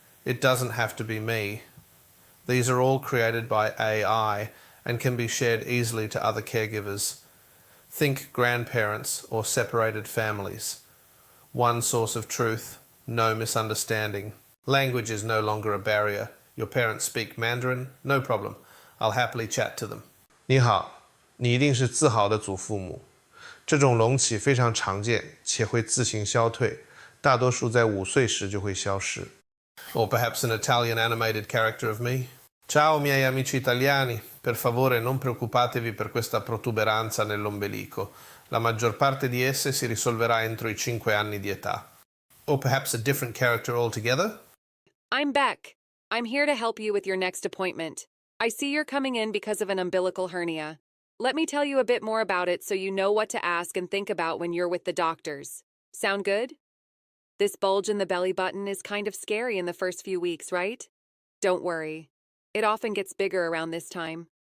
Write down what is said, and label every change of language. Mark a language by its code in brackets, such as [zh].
[en] It doesn't have to be me. These are all created by AI and can be shared easily to other caregivers. Think grandparents or separated families. One source of truth, no misunderstanding. Language is no longer a barrier. Your parents speak Mandarin? No problem. I'll happily chat to them. [zh] 你好，你一定是自豪的祖父母。这种隆起非常常见，且会自行消退，大多数在5岁时就会消失。 [en] Or perhaps an Italian animated character of me. [it] Ciao miei amici italiani, per favore non preoccupatevi per questa protuberanza nell'ombelico. La maggior parte di esse si risolverà entro i 5 anni di età. [en] Or perhaps a different character altogether? I'm Beck. I'm here to help you with your next appointment. I see you're coming in because of an umbilical hernia. Let me tell you a bit more about it so you know what to ask and think about when you're with the doctors. Sound good? This bulge in the belly button is kind of scary in the first few weeks, right? Don't worry. It often gets bigger around this time.